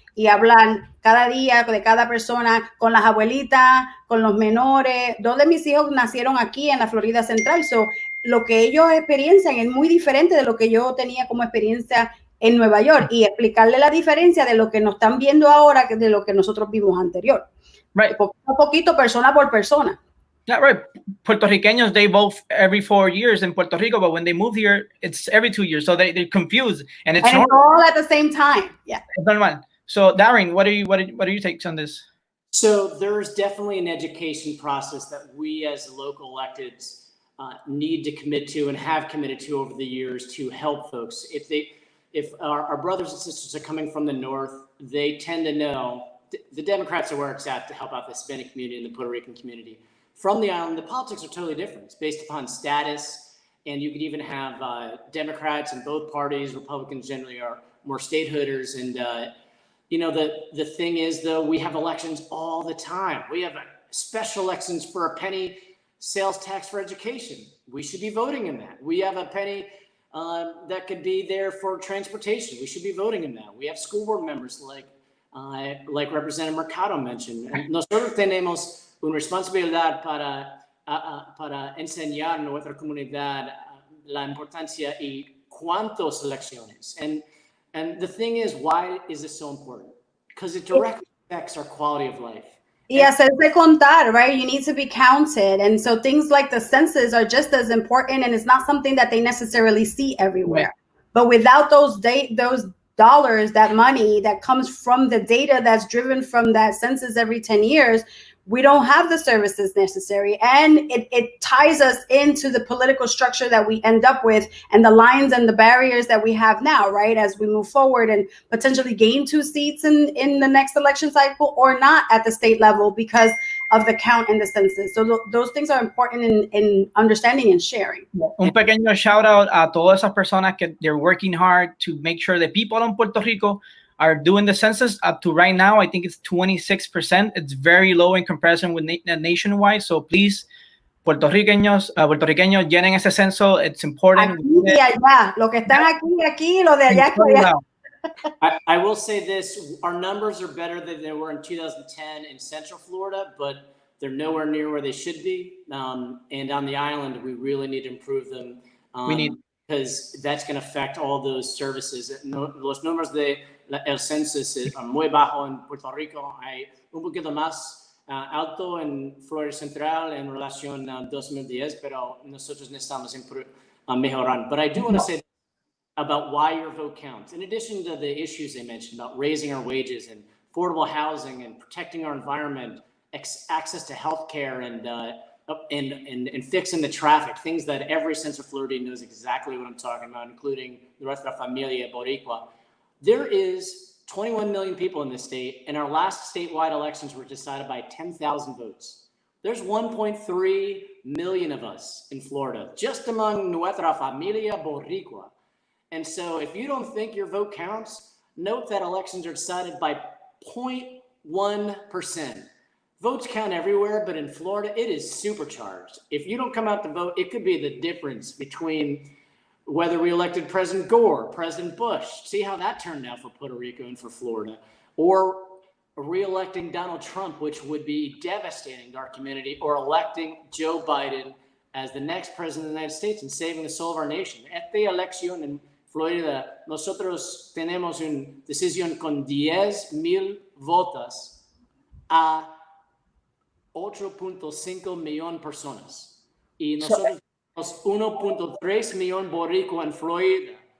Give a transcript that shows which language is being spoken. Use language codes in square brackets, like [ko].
[es] Y hablar cada día de cada persona, con las abuelitas, con los menores. Dos de mis hijos nacieron aquí en la Florida Central. So, lo que ellos experiencian es muy diferente de lo que yo tenía como experiencia en Nueva York, y explicarle la diferencia de lo que nos están viendo ahora que de lo que nosotros vimos anterior. [en] Right. [es] Poquito a poquito, persona por persona. [en] Yeah, right. Puertorriqueños, they vote every 4 years in Puerto Rico, but when they move here, it's every 2 years. So they're confused, and it's all at the same time. Yeah. It's normal. So, Darren, what are your takes on this? So there's definitely an education process that we as local electeds need to commit to and have committed to over the years to help folks. If our brothers and sisters are coming from the north, they tend to know the Democrats are where it's at to help out the Hispanic community and the Puerto Rican community. From the island, the politics are totally different. It's based upon status, and you could even have Democrats in both parties. Republicans generally are more statehooders, and the thing is, though, we have elections all the time. We have special elections for a penny sales tax for education. We should be voting in that. We have a penny that could be there for transportation. We should be voting in that. We have school board members like Representative Mercado mentioned. [es] Nosotros tenemos una responsabilidad para enseñar a nuestra comunidad la importancia y cuántas elecciones. [en] And the thing is, why is this so important? Because it directly affects our quality of life. Yes, [es] hacerse contar, [en] right? You need to be counted. And so things like the census are just as important, and it's not something that they necessarily see everywhere. Right. But without those dollars, that money that comes from the data that's driven from that census every 10 years, we don't have the services necessary, and it ties us into the political structure that we end up with and the lines and the barriers that we have now, right, as we move forward and potentially gain 2 seats in the next election cycle, or not at the state level because of the count and the census. So those things are important in understanding and sharing. [es] Un pequeño shout out a todas esas personas que [en] they're working hard to make sure the people in Puerto Rico are doing the census. Up to right now, I think it's 26%. It's very low in comparison with nationwide. So please, [es] puertorriqueños, llenen ese censo. [en] It's important. [es] Aquí y allá, lo que están aquí, lo de allá. [en] I will say this, our numbers are better than they were in 2010 in Central Florida, but they're nowhere near where they should be. And on the island, we really need to improve them. Because that's going to affect all those services. [es] Los números de el census are muy bajo en Puerto Rico. Hay un poquito más alto en Florida Central en relación a 2010, pero nosotros necesitamos mejorar. [en] But I do want to say about why your vote counts. In addition to the issues they mentioned about raising our wages and affordable housing and protecting our environment, access to healthcare and fixing the traffic, things that every Central Floridian knows exactly what I'm talking about, including Nuestra Familia Boricua. There is 21 million people in this state, and our last statewide elections were decided by 10,000 votes. There's 1.3 million of us in Florida, just among Nuestra Familia Boricua. And so if you don't think your vote counts, note that elections are decided by 0.1%. Votes count everywhere, but in Florida, it is supercharged. If you don't come out to vote, it could be the difference between whether we elected President Gore, President Bush. See how that turned out for Puerto Rico and for Florida. Or re-electing Donald Trump, which would be devastating to our community, or electing Joe Biden as the next president of the United States and saving the soul of our nation. [es] Esta elección en Florida, nosotros tenemos una decisión con 10,000 votos a 8.5 millón personas. Y nosotros tenemos 1.3 millón boricua en Florida.